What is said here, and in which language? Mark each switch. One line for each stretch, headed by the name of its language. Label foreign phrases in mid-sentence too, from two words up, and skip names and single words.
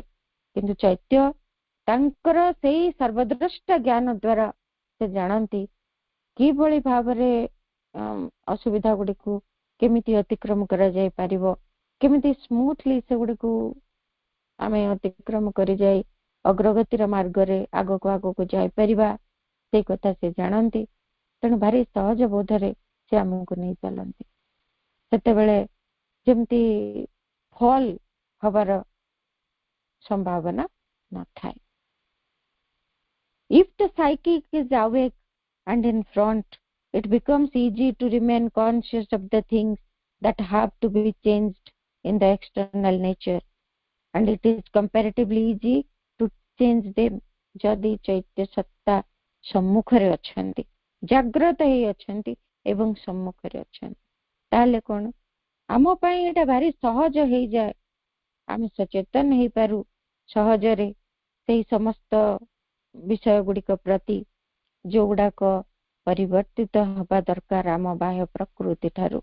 Odia: କିନ୍ତୁ ଚୈତ୍ୟ ତାଙ୍କର ସେଇ ସର୍ବଦ୍ରଷ୍ଟା ଜ୍ଞାନ ଦ୍ଵାରା ସେ ଜାଣନ୍ତି କିଭଳି ଭାବରେ ଅସୁବିଧା ଗୁଡିକୁ କେମିତି ଅତିକ୍ରମ କରାଯାଇ ପାରିବ, କେମିତି ସ୍ମୁଥଲି ସେଗୁଡିକୁ ଆମେ ଅତିକ୍ରମ କରି ଯାଇ ଅଗ୍ରଗତିର ମାର୍ଗରେ ଆଗକୁ ଯାଇପାରିବା, ସେଇ କଥା ସେ ଜାଣନ୍ତି। ତେଣୁ ଭାରି ସହଜ ବୋଧରେ ସେ ଆମକୁ ନେଇ ଚାଲନ୍ତି। ସେତେବେଳେ ଯେମିତି ଫଲ ହବାର ସମ୍ଭାବନା ନଥାଏ।
English: If the psychic is awake and in front, it becomes easy to remain conscious of the things that have to be changed in the external nature, and it is comparatively easy to change them.
Odia: ଯଦି ଚୈତ୍ୟ ସତ୍ତା ସମ୍ମୁଖରେ ଅଛନ୍ତି, ଜାଗ୍ରତ ହେଇ ଅଛନ୍ତି ଏବଂ ସମ୍ମୁଖରେ ଅଛନ୍ତି, ତାହେଲେ କଣ ଆମ ପାଇଁ ଏଟା ଭାରି ସହଜ ହେଇଯାଏ। ଆମେ ସଚେତନ ହେଇପାରୁ ସହଜରେ ସେଇ ସମସ୍ତ ବିଷୟ ଗୁଡିକ ପ୍ରତି ଯୋଉଗୁଡାକ ପରିବର୍ତ୍ତିତ ହେବା ଦରକାର ଆମ ବାହ୍ୟ ପ୍ରକୃତି ଠାରୁ।